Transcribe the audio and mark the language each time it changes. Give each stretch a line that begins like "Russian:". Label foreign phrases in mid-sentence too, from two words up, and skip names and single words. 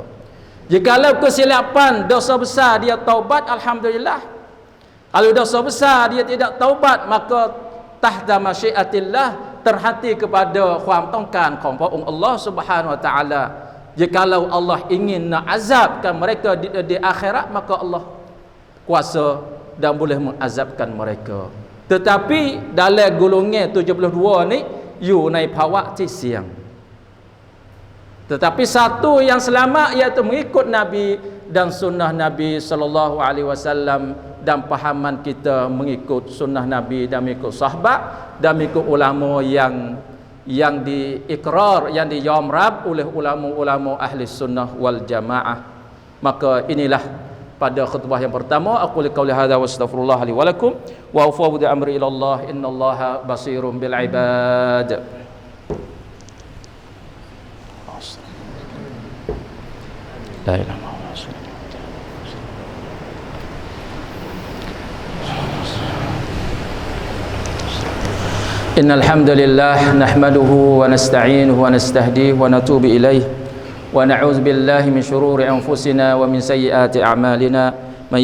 Malay: Jikalau kesilapan dosa besar dia taubat, alhamdulillah. Kalau dosa besar dia tidak taubat, maka
Arabic: تحت مشيئة الله,
Malay: terhati kepada
Thai: ความต้องการของพระองค์
Malay: Allah
Arabic: سبحانه وتعالى.
Malay: Jikalau Allah ingin nak azabkan mereka di akhirat, maka Allah kuasa dan boleh mengazabkan mereka. Tetapi dalam golongan 72 ni you
Thai: ในภาวะที่เสี่ยง
Malay: Tetapi satu yang selamat iaitu mengikut Nabi dan sunnah Nabi
Arabic: صلى الله عليه وسلم,
Malay: dan pahaman kita mengikut sunnah Nabi dan mengikut sahabat dan mengikut ulama yang diikrar, yang diyamrab oleh ulama-ulama
Arabic: أهل السنة والجماعة.
Malay: Maka inilah pada khutbah yang pertama,
Arabic: أقول قولي هذا وأستغفر الله لي ولكم وأفوض أمري إلى الله، إن الله بصير بالعباد. لا إله إلا الله. إن الحمد لله نحمده ونستعينه ونستهديه ونتوب إليه ونعوذ بالله من شرور أنفسنا ومن سيئات أعمالنا من